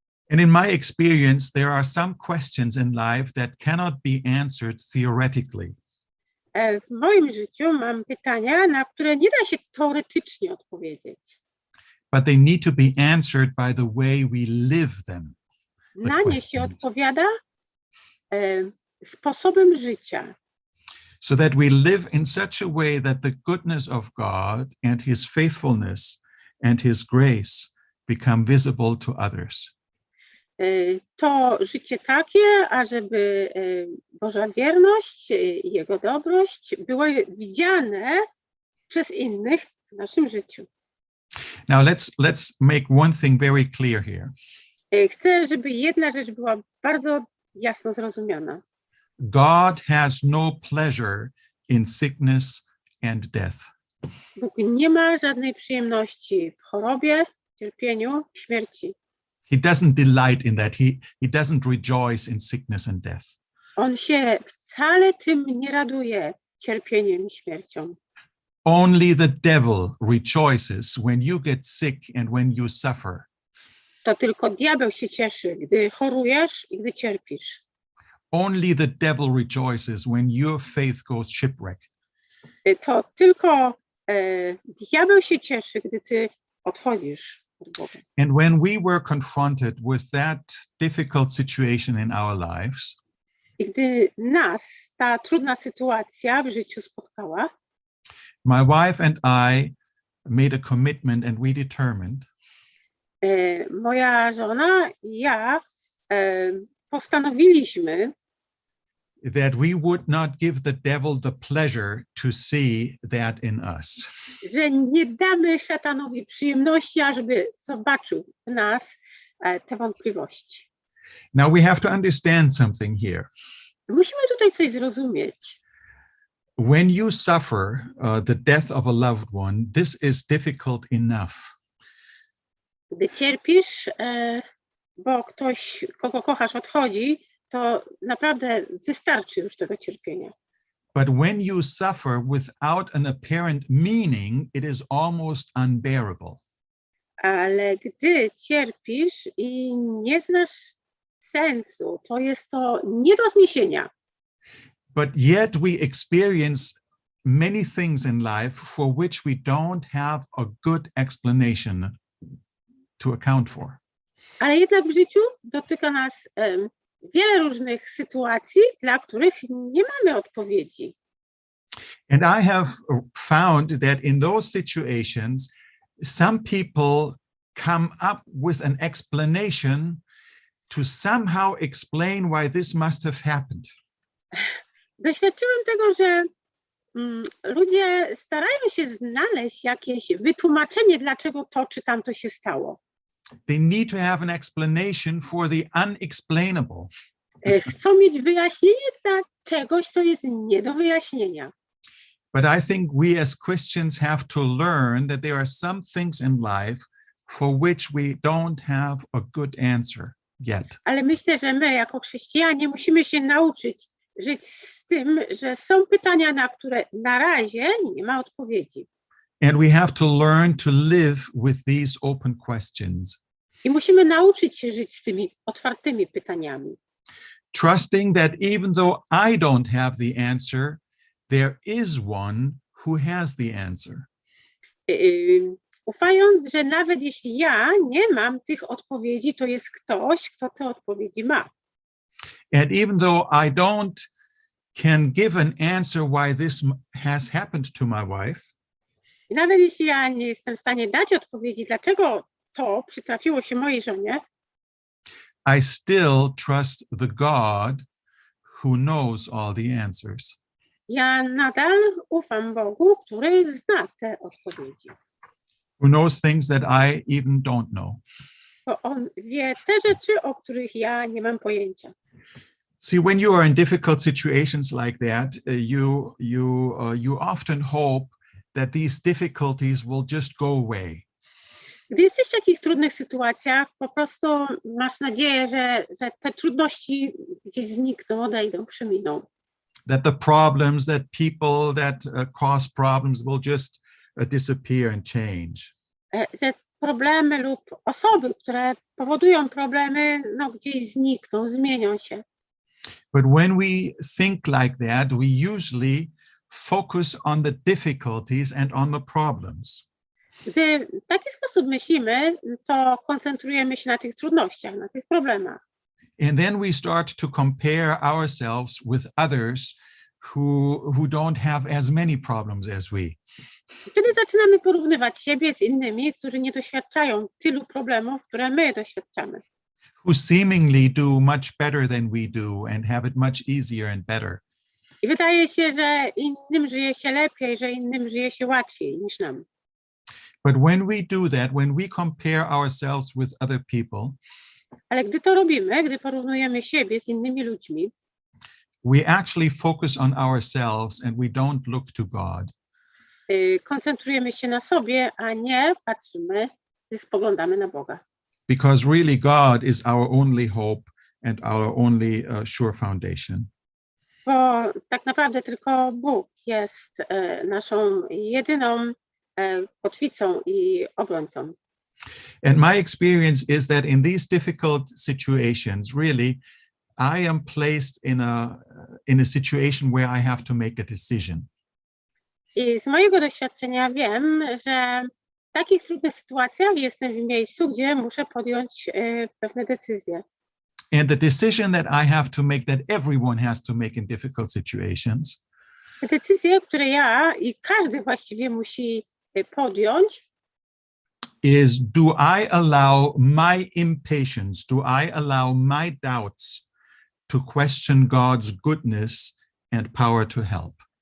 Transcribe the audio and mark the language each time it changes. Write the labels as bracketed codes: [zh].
[en] And in my experience, there are some questions in life that cannot be answered theoretically. [pl] W moim życiu mam pytania, na które nie da się teoretycznie odpowiedzieć. [en] But they need to be answered by the way we live them. [pl] Na nie się odpowiada sposobem życia. [en] So that we live in such a way that the goodness of God and his faithfulness and his grace become visible to others. [pl] To życie takie, ażeby Boża wierność i Jego dobrość były widziane przez innych w naszym życiu. [en] Now let's make one thing very clear here. [pl] Chcę, żeby jedna rzecz była bardzo jasno zrozumiana. [en] God has no pleasure in sickness and death. [pl] Bóg nie ma żadnej przyjemności w chorobie, cierpieniu, śmierci. [en] He doesn't delight in that. He doesn't rejoice in sickness and death. [pl] On się wcale tym nie raduje, cierpieniem i śmiercią. [en] Only the devil rejoices when you get sick and when you suffer. [pl] To tylko diabeł się cieszy, gdy chorujesz i gdy cierpisz. [en] Only the devil rejoices when your faith goes shipwreck. [pl] To tylko diabeł się cieszy, gdy ty odchodzisz od Boga. [en] And when we were confronted with that difficult situation in our lives, [pl] I gdy nas ta trudna sytuacja w życiu spotkała, [en] my wife and I made a commitment and we determined [pl] moja żona i ja postanowiliśmy, [en] that we would not give the devil the pleasure to see that in us. [pl] Że nie damy szatanowi przyjemności, ażeby zobaczył w nas te wątpliwości. [en] Now we have to understand something here. [pl] Musimy tutaj coś zrozumieć. [en] When you suffer the death of a loved one, this is difficult enough. [pl] Gdy cierpisz, bo ktoś, kogo kochasz, odchodzi, to naprawdę wystarczy już tego cierpienia. [en] But when you suffer without an apparent meaning, it is almost unbearable. [pl] Ale gdy cierpisz i nie znasz sensu, to jest to nie do zniesienia. [en] But yet we experience many things in life for which we don't have a good explanation to account for. [pl] Ale jednak w życiu dotyka nas wiele różnych sytuacji, dla których nie mamy odpowiedzi. [en] And I have found that in those situations, some people come up with an explanation to somehow explain why this must have happened. [pl] Doświadczyłem tego, że ludzie starają się znaleźć jakieś wytłumaczenie, dlaczego to czy tamto się stało. [en] They need to have an explanation for the unexplainable. [pl] Chcą mieć wyjaśnienie dla czegoś, co jest nie do wyjaśnienia. [en] But I think we as Christians have to learn that there are some things in life for which we don't have a good answer yet. [pl] Ale myślę, że my jako chrześcijanie musimy się nauczyć żyć z tym, że są pytania, na które na razie nie ma odpowiedzi. [en] And we have to learn to live with these open questions. [pl] I musimy nauczyć się żyć z tymi otwartymi pytaniami. [en] Trusting that even though I don't have the answer, there is one who has the answer. [pl] Ufając, że nawet jeśli ja nie mam tych odpowiedzi, to jest ktoś, kto te odpowiedzi ma. [en] And even though I can give an answer why this has happened to my wife, [pl] I nawet jeśli ja nie jestem w stanie dać odpowiedzi, dlaczego to przytrafiło się mojej żonie, [en] I still trust the God who knows all the answers. [pl] ja nadal ufam Bogu, który zna te odpowiedzi. [en] Who knows things that I even don't know. [pl] Bo On wie te rzeczy, o których ja nie mam pojęcia. [en] See, when you are in difficult situations like that, you often hope that these difficulties will just go away. [pl] Gdy jesteś w takich trudnych sytuacjach, po prostu masz nadzieję, że te trudności gdzieś znikną, odejdą, przeminą. [en] That the problems, that people that cause problems will just disappear and change. [pl] Że problemy lub osoby, które powodują problemy, no gdzieś znikną, zmienią się. [en] But when we think like that, we usually focus on the difficulties and on the problems. [pl] Gdy w taki sposób myślimy, to koncentrujemy się na tych trudnościach, na tych problemach. [en] And then we start to compare ourselves with others who don't have as many problems as we. [pl] Wtedy zaczynamy porównywać siebie z innymi, którzy nie doświadczają tylu problemów, które my doświadczamy. [en] Who seemingly do much better than we do and have it much easier and better. [pl] I wydaje się, że innym żyje się lepiej, że innym żyje się łatwiej niż nam. [en] But when we do that, when we compare ourselves with other people, [pl] Ale gdy to robimy, gdy porównujemy siebie z innymi ludźmi, [en] we actually focus on ourselves and we don't look to God. [pl] koncentrujemy się na sobie, a nie patrzymy, spoglądamy na Boga. [en] Because really God is our only hope and our only sure foundation. [pl] Bo tak naprawdę tylko Bóg jest naszą jedyną kotwicą i obrońcą. [en] And my experience is that in these difficult situations, really, I am placed in a situation where I have to make a decision. [pl] I z mojego doświadczenia wiem, że w takich trudnych sytuacjach jestem w miejscu, gdzie muszę podjąć pewne decyzje. [en] And the decision that I have to make, that everyone has to make in difficult situations, [pl] Decyzje, które ja i każdy właściwie musi podjąć, [en] is do I allow my impatience, do I allow my doubts to question God's goodness and power to help?